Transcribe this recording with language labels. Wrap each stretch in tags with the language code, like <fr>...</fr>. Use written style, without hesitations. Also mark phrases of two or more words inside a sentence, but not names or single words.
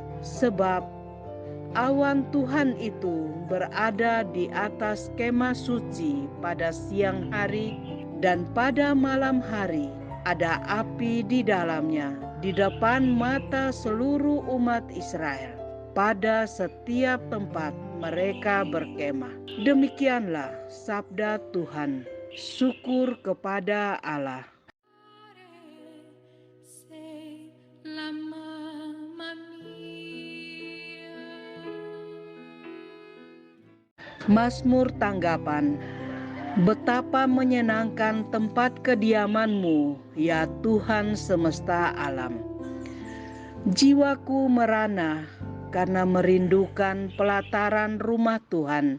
<id>Sebab awan Tuhan itu berada di atas kemah suci pada siang hari, dan pada malam hari ada api di dalamnya di depan mata seluruh umat Israel pada setiap tempat mereka berkemah. Demikianlah sabda Tuhan. Syukur kepada Allah.</id> <it>Sei la mamma mia.</it> <id>Mazmur tanggapan. Betapa menyenangkan tempat kediaman-Mu, ya Tuhan semesta alam. Jiwaku merana karena merindukan pelataran rumah Tuhan.</id>